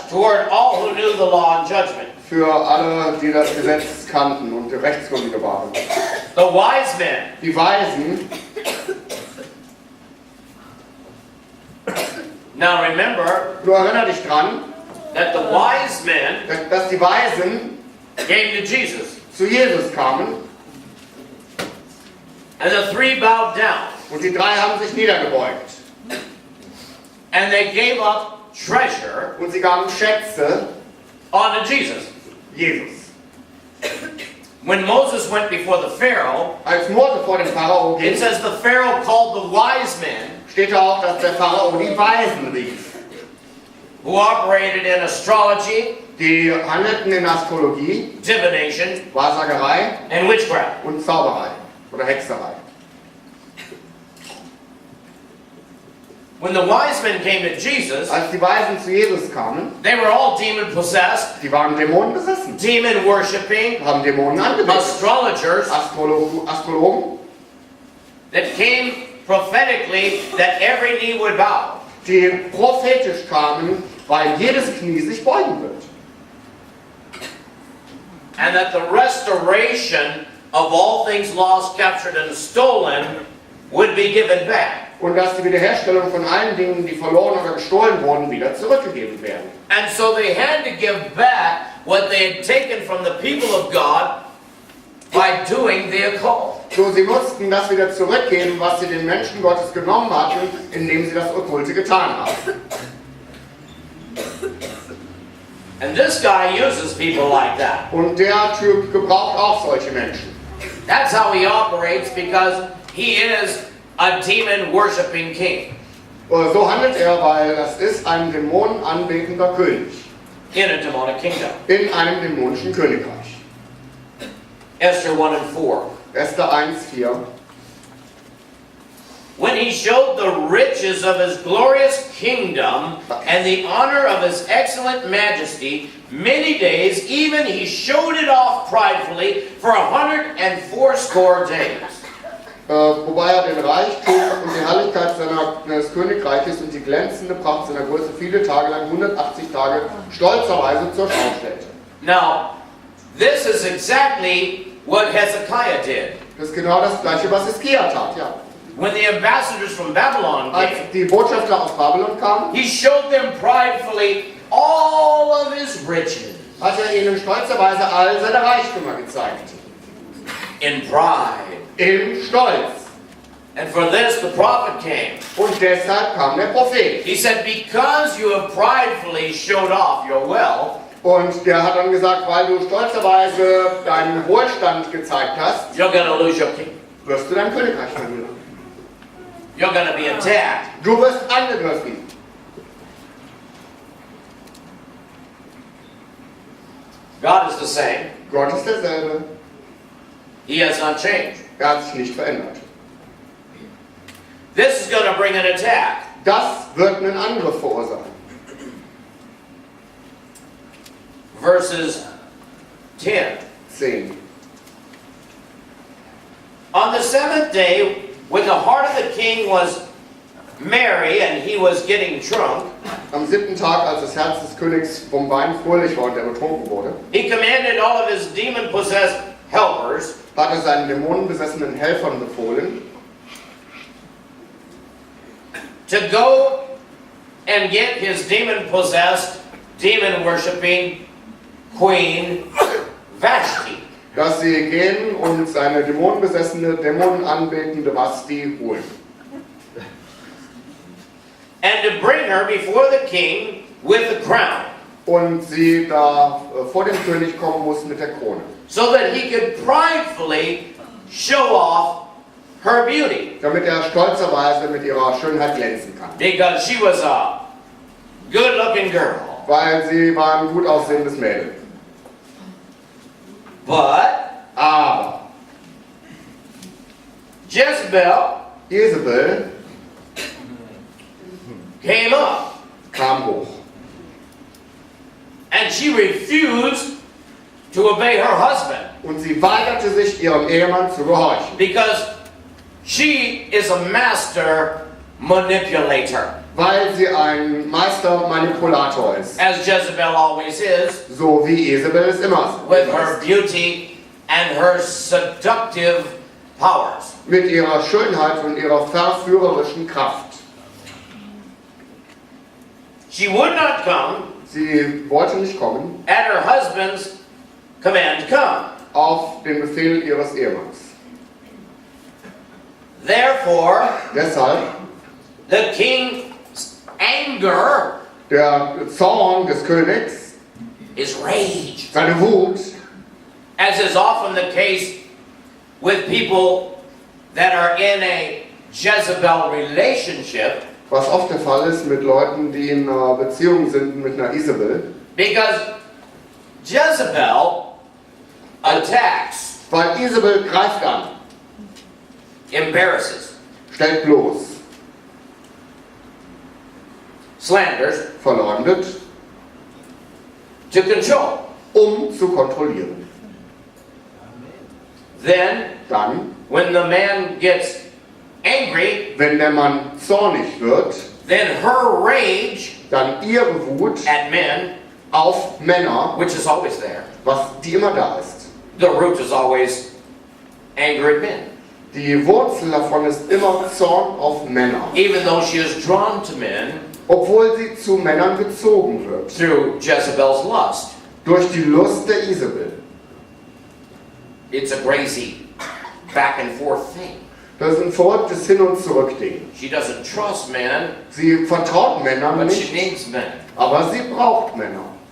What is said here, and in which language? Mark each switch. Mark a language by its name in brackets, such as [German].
[English] toward all who knew the law and judgment. [German] für alle, die das Gesetz kannten und rechtskundige waren. [English] The wise men, [German] Die Weisen, [English] now remember [German] du erinner dich dran, [English] that the wise men [German] dass die Weisen [English] came to Jesus. [German] zu Jesus kamen [English] And the three bowed down. [German] Und die drei haben sich niedergebeugt. [English] And they gave up treasure [German] Und sie gaben Schätze [English] unto Jesus. [German] Jesus. [English] When Moses went before the Pharaoh, [German] Als Mose vor dem Pharao ging, [English] it says the Pharaoh called the wise men [German] steht da auch, dass der Pharao die Weisen rief. [English] who operated in astrology, [German] Die handelten in Astrologie, [English] divination, [German] Wahrsagerei [English] and witchcraft. [German] und Zauberei oder Hexerei. [English] When the wise men came to Jesus, [German] Als die Weisen zu Jesus kamen, [English] they were all demon possessed, [German] die waren Dämonen besessen, [English] demon worshipping, [German] haben Dämonen angebetet. [English] astrologers [German] Astrologen, [English] that came prophetically that every knee would bow. [German] die prophetisch kamen, weil jedes Knie sich beugen wird. [English] And that the restoration of all things lost, captured, and stolen would be given back. [German] Und dass die Wiederherstellung von allen Dingen, die verloren oder gestohlen wurden, wieder zurückgegeben werden. [English] And so they had to give back what they had taken from the people of God by doing the occult. [German] So, sie mussten das wieder zurückgeben, was sie den Menschen Gottes genommen hatten, indem sie das Okkulte getan haben. [English] And this guy uses people like that. [German] Und der Typ gebraucht auch solche Menschen. [English] That's how he operates, because he is a demon-worshipping king [German] So handelt er, weil das ist ein dämonenanbetender König [English] in a demonic kingdom. [German] in einem dämonischen Königreich. [English] Esther 1 and 4. [German] Esther 1,4. [English] When he showed the riches of his glorious kingdom and the honor of his excellent majesty, many days, even he showed it off pridefully for 180 days. [German] Wobei er den Reichtum und die Herrlichkeit seines Königreiches und die glänzende Pracht seiner Größe viele Tage lang, 180 Tage, stolzerweise zur Schau stellte. [English] Now, this is exactly what Hezekiah did. [German] Das ist genau das Gleiche, was Hiskia tat, ja. [English] When the ambassadors from Babylon [German] Als [English] came, [German] die Botschafter aus Babylon kamen, [English] he showed them pridefully all of his riches [German] hat er ihnen stolzerweise all seine Reichtümer gezeigt. [English] in pride. [German] Im Stolz. [English] And for this the prophet came. [German] Und deshalb kam der Prophet. [English] He said, because you have pridefully showed off your wealth, [German] Und der hat dann gesagt, weil du stolzerweise deinen Wohlstand gezeigt hast, [English] you're going to lose your kingdom. [German] wirst du dein Königreich verlieren. [English] You're going to be attacked. [German] Du wirst angegriffen. [English] God is the same. [German] Gott ist derselbe. [English] He has not changed. [German] Er hat sich nicht verändert. [English] This is going to bring an attack. [German] Das wird einen Angriff verursachen. [English] Verses 10. [German] 10. [English] On the seventh day, when the heart of the king was merry and he was getting drunk, [German] Am 7. Tag, als das Herz des Königs vom Wein fröhlich war und er betrunken wurde, [English] he commanded all of his demon-possessed helpers [German] hat er seinen dämonenbesessenen Helfern befohlen, [English] to go and get his demon-possessed, demon-worshipping queen Vashti. [German] dass sie gehen und seine dämonenbesessene, dämonenanbetende Vashti holen. [English] And to bring her before the king with the crown, [German] Und sie da vor dem König kommen muss mit der Krone. [English] so that he could pridefully show off her beauty. [German] Damit er stolzerweise mit ihrer Schönheit glänzen kann. [English] Because she was a good-looking girl. [German] Weil sie war ein gut aussehendes Mädel. [English] But [German] Aber [English] Jezebel came up, [German] kam hoch. [English] and she refused to obey her husband [German] Und sie weigerte sich, ihrem Ehemann zu gehorchen. [English] because she is a master manipulator, [German] Weil sie ein Meistermanipulator ist. [English] as Jezebel always is, [German] So wie Isabel es immer [English] with her [German] ist. [English] beauty and her seductive powers. [German] Mit ihrer Schönheit und ihrer verführerischen Kraft. [English] She would not come [German] Sie wollte nicht kommen [English] at her husband's command to come. [German] auf den Befehl ihres Ehemanns. [English] Therefore, [German] Deshalb, [English] the king's anger [German] der Zorn des Königs, [English] is rage. [German] seine Wut, [English] As is often the case with people that are in a Jezebel relationship, [German] was oft der Fall ist mit Leuten, die in einer Beziehung sind mit einer Isabel, [English] because Jezebel attacks, [German] weil Isabel greift an, [English] embarrasses, [German] stellt bloß, [English] slanders, [German] verleumdet, [English] to control. [German] zu kontrollieren. [English] Then, [German] Dann, [English] when the man gets angry, [German] wenn der Mann zornig wird, [English] then her rage [German] dann ihre Wut [English] at men, [German] auf Männer, [English] which is always there, [German] die immer da ist. [English] the root is always anger at men. [German] Die Wurzel davon ist immer Zorn auf Männer, [English] Even though she is drawn to men [German] obwohl sie zu Männern gezogen wird, [English] through Jezebel's lust. [German] durch die Lust der Isabel. [English] It's a crazy back and forth thing. [German] Das ist ein verrücktes Hin- und Zurück-Ding. [English] She doesn't trust men, [German] Sie vertraut Männern [English] but she needs men. [German] aber sie braucht Männer.